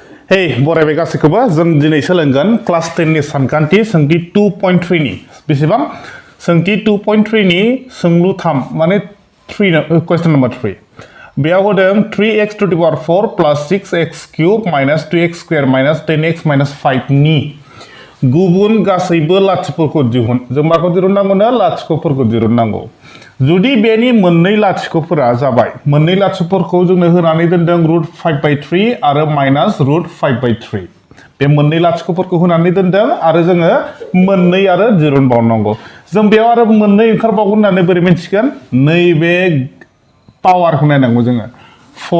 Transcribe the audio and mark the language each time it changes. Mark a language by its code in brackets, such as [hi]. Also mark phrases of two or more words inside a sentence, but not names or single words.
[brx] Hey, बरायबाय गासैखौबो जों दिनै सोलोंगोन क्लास 10 नि सानखान्थि सोंथि 2.3 नि बेसेबां सोंथि 2.3 नि सोंलु 3 माने 3 [en] question number [brx] 3 बेयाव होदों [en] 3x to the power 4 plus 6x cube minus 2x square minus 10x minus 5 [brx] नि गुबुन गासैबो लाथिख'फोरखौ दिहुन जों माखौ दिहुननांगौनो लाथिख'फोरखौ दिहुननांगौ जुदि बेनि मोननै लाथिख'फोरा जाबाय मोननै लाथिख'फोरखौ जोंनो होनानै दोनदों √5/3 आरो -√5/3 बे मोननै लाथिख'फोरखौ होनानै दोनदों आरो जोङो मोननै आरो दिहुनबावनांगौ जों बेयाव आरो मोननै ओंखारबावगोन होननानै बोरै मिन्थिगोन नैबे पावारखौ नायनांगौ जोङो 4